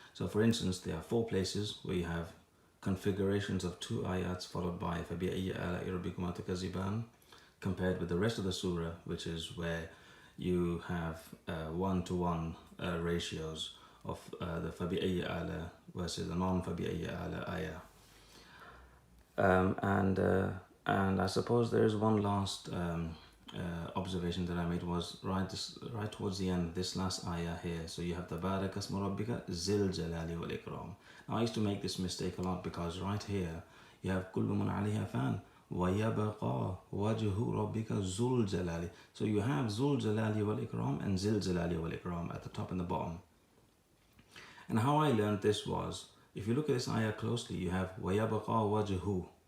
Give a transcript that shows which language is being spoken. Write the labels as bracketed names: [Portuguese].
[English] So for instance, there are 4 places where you have configurations of 2 ayats followed by [Arabic] فَبِأَيِّ آلَاءِ رَبِّكُمَا تُكَذِّبَانِ, [English] compared with the rest of the surah, which is where you have 1-to-1 ratios of the [Arabic] فَبِأَيِّ آلَاء [English] versus the non-فَبِأَيِّ آلَاء ayah. And I suppose there is one last observation that I made was right towards the end, this last ayah here. So you have [Arabic] تَبَارَكَ اسْمُ رَبِّكَ ذِي الْجَلَالِ وَالْإِكْرَامِ. [English] Now I used to make this mistake a lot, because right here you have [Arabic] كُلُّ مَنْ عَلَيْهَا فَانٍ وَيَبْقَى وَجْهُ رَبِّكَ ذُو الْجَلَالِ. [English] So you have [Arabic] ذُو الْجَلَالِ وَالْإِكْرَامِ [English] and [Arabic] ذِي الْجَلَالِ وَالْإِكْرَامِ [English] at the top and the bottom. And how I learned this was, if you look at this ayah closely, you have [Arabic] وَيَبْقَى وَجْهُ.